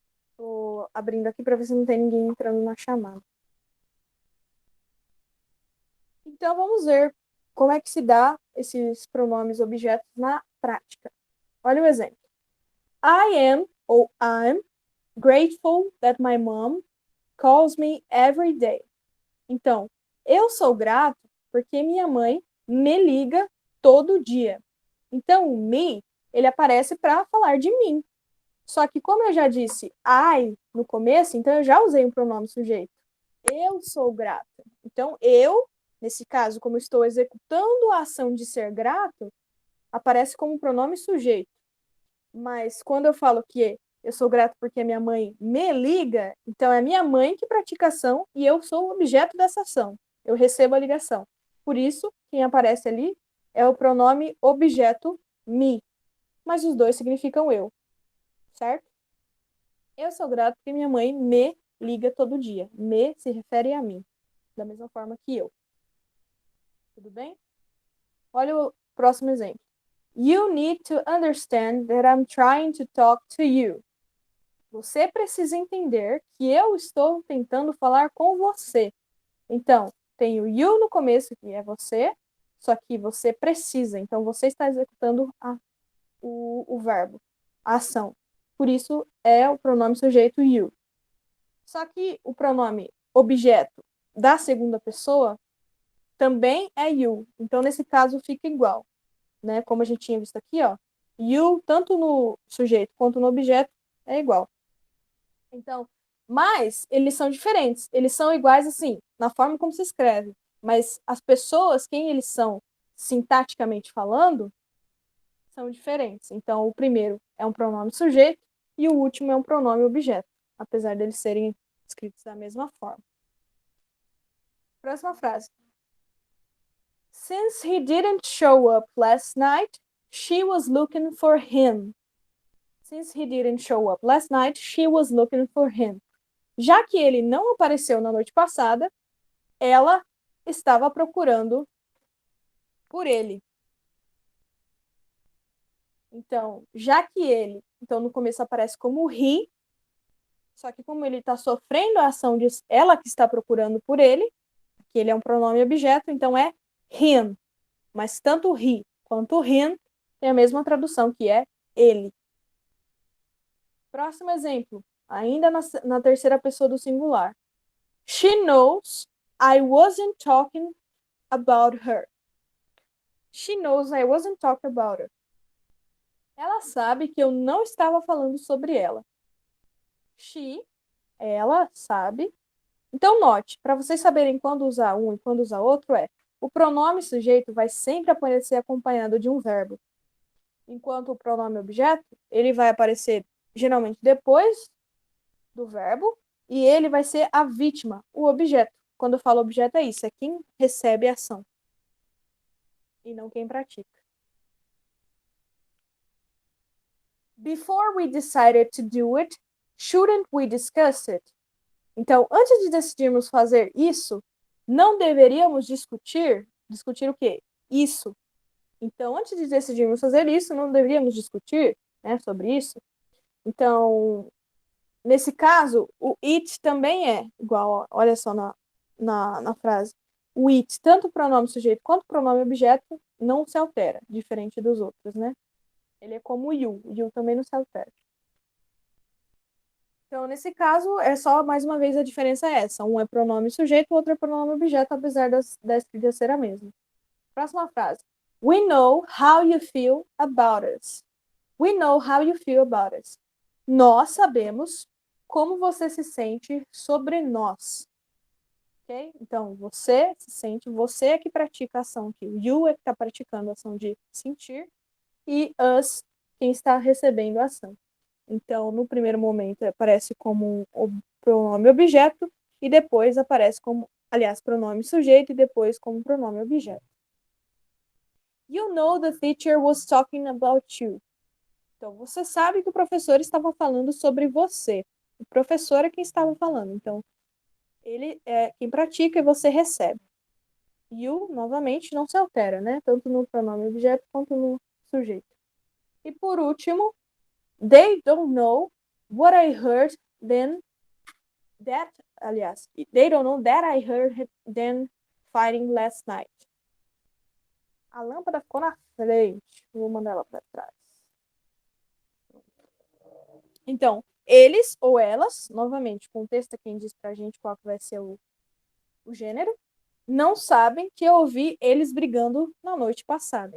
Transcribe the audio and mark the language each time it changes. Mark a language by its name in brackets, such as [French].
[Portuguese] Estou abrindo aqui para ver se não tem ninguém entrando na chamada. Então, vamos ver como é que se dá esses pronomes objetos na prática. Olha o exemplo. [English] I am, [Portuguese] ou [English] I'm, grateful that my mom calls me every day. [Portuguese] Então, eu sou grato porque minha mãe me liga todo dia. Então, o me, ele aparece para falar de mim. Só que como eu já disse I no começo, então eu já usei um pronome sujeito. Eu sou grata. Então, eu Nesse caso, como estou executando a ação de ser grato, aparece como pronome sujeito. Mas quando eu falo que eu sou grato porque minha mãe me liga, então é minha mãe que pratica a ação e eu sou o objeto dessa ação. Eu recebo a ligação. Por isso, quem aparece ali é o pronome objeto me. Mas os dois significam eu, certo? Eu sou grato porque minha mãe me liga todo dia. Me se refere a mim, da mesma forma que eu. Tudo bem? Olha o próximo exemplo. [English] You need to understand that I'm trying to talk to you. [Portuguese] Você precisa entender que eu estou tentando falar com você. Então, tem o you no começo, que é você, só que você precisa. Então, você está executando o verbo, a ação. Por isso, é o pronome sujeito you. Só que o pronome objeto da segunda pessoa também é you. Então, nesse caso, fica igual, né? Como a gente tinha visto aqui, ó. You, tanto no sujeito quanto no objeto, é igual. Então, mas eles são diferentes. Eles são iguais, assim, na forma como se escreve. Mas as pessoas, quem eles são, sintaticamente falando, são diferentes. Então, o primeiro é um pronome sujeito e o último é um pronome objeto, apesar deles serem escritos da mesma forma. Próxima frase. [English] Since he didn't show up last night, she was looking for him. Since he didn't show up last night, she was looking for him. [Portuguese] Já que ele não apareceu na noite passada, ela estava procurando por ele. Então, já que ele, então no começo aparece como he, só que como ele está sofrendo a ação de ela que está procurando por ele, que ele é um pronome objeto, então é him. Mas tanto he quanto him tem a mesma tradução, que é ele. Próximo exemplo, ainda na terceira pessoa do singular. [English] She knows I wasn't talking about her. She knows I wasn't talking about her. [Portuguese] Ela sabe que eu não estava falando sobre ela. She, ela, sabe. Então, note, para vocês saberem quando usar um e quando usar outro, o pronome sujeito vai sempre aparecer acompanhado de um verbo. Enquanto o pronome objeto, ele vai aparecer geralmente depois do verbo e ele vai ser a vítima, o objeto. Quando eu falo objeto é isso, é quem recebe a ação e não quem pratica. [English] Before we decided to do it, shouldn't we discuss it? [Portuguese] Então, antes de decidirmos fazer isso, não deveríamos discutir o quê? Isso. Então, antes de decidirmos fazer isso, não deveríamos discutir, né, sobre isso. Então, nesse caso, o it também é igual, olha só na frase. O it, tanto o pronome sujeito quanto o pronome objeto, não se altera, diferente dos outros, né? Ele é como o you também não se altera. Então, nesse caso, é só, mais uma vez, a diferença é essa. Um é pronome sujeito, o outro é pronome objeto, apesar da escrita ser a mesma. Próxima frase. [English] We know how you feel about us. We know how you feel about us. [Portuguese] Nós sabemos como você se sente sobre nós. Ok? Então, você se sente, você é que pratica a ação aqui. O you é que está praticando a ação de sentir e us, quem está recebendo a ação. Então, no primeiro momento, aparece como o pronome objeto e depois aparece como, aliás, pronome sujeito e depois como pronome objeto. [English] You know the teacher was talking about you. [Portuguese] Então, você sabe que o professor estava falando sobre você. O professor é quem estava falando. Então, ele é quem pratica e você recebe. You, novamente, não se altera, né? Tanto no pronome objeto quanto no sujeito. E por último, [English] they don't know what I heard then that, [Portuguese] aliás, [English] they don't know that I heard them fighting last night. [Portuguese] A lâmpada ficou na frente. Vou mandar ela para trás. Então, eles ou elas, novamente, o contexto é quem diz pra gente qual que vai ser o gênero, não sabem que eu ouvi eles brigando na noite passada.